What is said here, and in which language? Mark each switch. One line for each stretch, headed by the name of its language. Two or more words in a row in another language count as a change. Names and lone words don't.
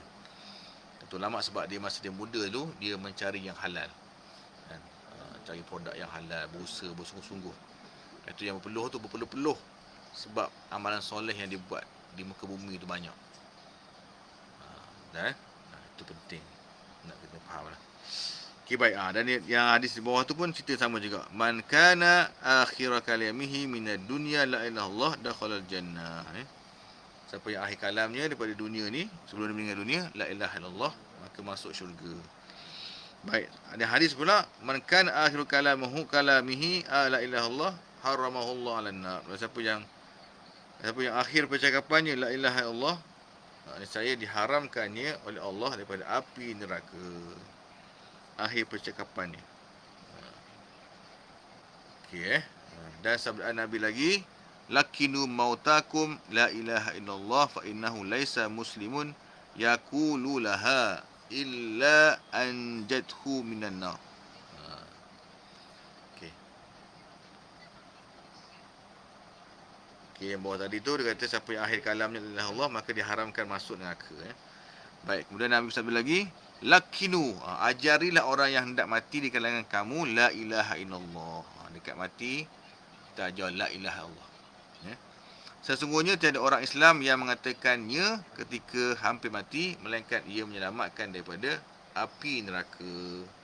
Malay: Kata ulama sebab dia masa dia muda tu, dia mencari yang halal kan, cari produk yang halal, berusaha bersungguh-sungguh. Itu yang berpeluh sebab amalan soleh yang dia buat di muka bumi itu banyak. Itu penting nak kita faham lah. Okay, baik. Dan yang hadis di bawah tu pun cerita sama juga.
Arabic: من كان آخر كلامه من الدنيا لا إله إلا الله دخل الجنة.
Malay: Siapa yang akhir kalamnya daripada dunia ni, sebelum dia meninggal dunia,
Arabic: لا إله إلا الله,
Malay: maka masuk syurga. Baik, ada hadis pula,
Arabic: من كان آخر كلامه لا إله إلا الله حرمه الله على النار.
Malay: Siapa yang akhir percakapannya
Arabic: لا إله إلا الله,
Malay: saya diharamkannya oleh Allah daripada api neraka. Akhir percakapannya. Okey. Dan sabda Nabi lagi,
Arabic: لقنوا موتاكم لا إله إلا الله فإنه ليس مسلم يقول لها إلا أنجته من النار.
Malay: Okey. Yang bawah tadi tu dia kata siapa yang akhir kalamnya
Arabic: لا إله إلا الله
Malay: maka diharamkan masuk neraka. Baik, kemudian Nabi sabda lagi, lakinu, ajarilah orang yang hendak mati di kalangan kamu
Arabic: لا إله إلا الله.
Malay: Dekat mati kita ajar
Arabic: لا إله إلا الله.
Malay: Sesungguhnya tiada orang Islam yang mengatakannya ketika hampir mati, melainkan ia menyelamatkan daripada api neraka.